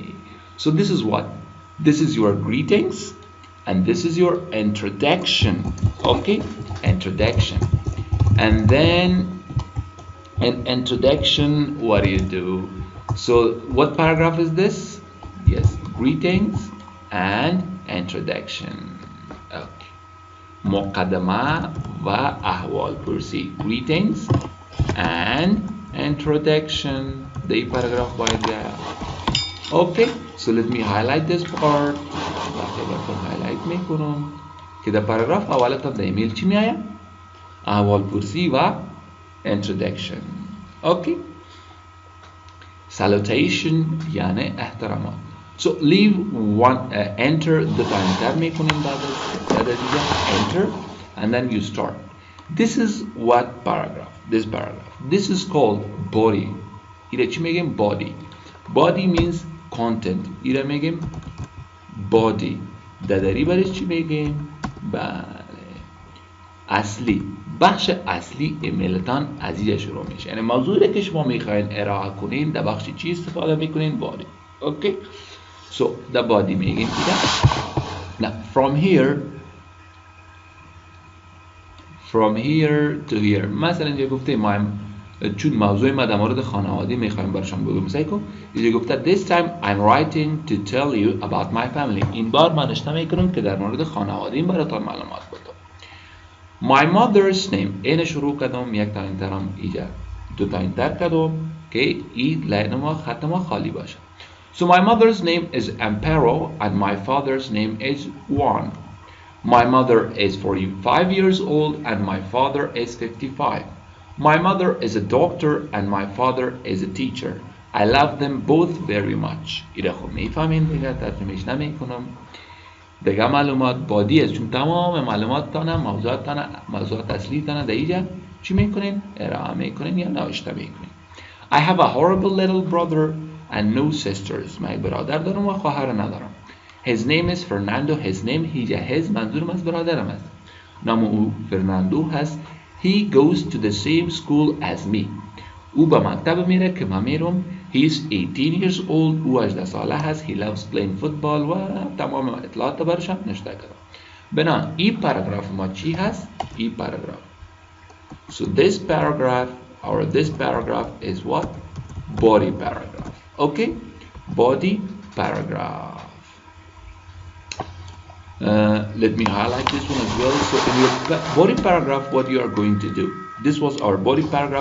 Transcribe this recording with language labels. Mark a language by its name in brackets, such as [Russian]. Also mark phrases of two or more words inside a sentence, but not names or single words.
[English] So this is what? This is your greetings. And this is your introduction. Okay, introduction. And then an introduction, what do you do? So what paragraph is this? Yes, greetings and introduction. [Persian] Okay, مقدمه و احوال پرسی. [English] Greetings and introduction. The paragraph باید Okay, so let me highlight this part. [Persian] هایلایت میکنم که در پاراگراف اولتم در ایمیل چی میآید؟ احوال پرسی و introduction. [English] Okay, salutation [Persian] یعنی احترامات. [English] So leave one, enter the time tab [Persian] میکنیم بعد دیگه [English] enter and then you start. This is what paragraph? This paragraph. This is called body. [Persian] ایره چی میگیم؟ body. [English] Body means content. [Persian] ایره میگیم body. دادری برش چی میگیم؟ بله، اصلی. بخش اصلی ایمیلتان از اینجا شروع میشه. یعنی موضوعی که شما میخواین ارائه کنین در بخش چی استفاده میکنین؟ [English] body. Okay, so the body [Persian] میگیم دیگه. [English] Now from here to here. [Persian] مثلا اینجا گفته ما چون موضوع ما در مورد خانواده میخوایم برشان بگم مثلا اینجا گفته [English] this time I'm writing to tell you about my family. [Persian] این بار من نوشته میکنم که در مورد خانواده این براتان معلومات بدم. [English] My mother's name [Persian] این شروع کردم یک تا اینترم اینجا دو تا اینتر کردم که این لاین ما خط ما خالی باشه. [English] So my mother's name is Amparo and my father's name is Juan. My mother is 45 years old and my father is 55. My mother is a doctor and my father is a teacher. I love them both very much. [Persian] ایره خب میفهمین دیگه ترجمهش نمیکنم دیگه معلومات بادی است چون تمام معلومات تانه موضوعات اصلی تانه در اینجا چی میکنین؟ ارائه میکنین یا نوشته میکنین. [English] I have a horrible little brother and no sisters. [Persian] من برادر دارم و خواهر ندارم. [English] His name is Fernando. His name his [Persian] منظورم از برادرم است. نام او فرناندو هست. [English] He goes to the same school as me. [Persian] او به مکتب میره که من میرم. [English] He is 18 years old. [Persian] او 18 ساله هست. [English] He loves playing football [Persian] و تمام اطلاعات برشم نشته کردم. بنا این پاراگراف ما چی هست؟ این پاراگراف. [English] So this paragraph is what? Body paragraph. Okay? Body paragraph. Let me highlight this one as well. So in your body paragraph, what you are going to do. This was our body paragraph.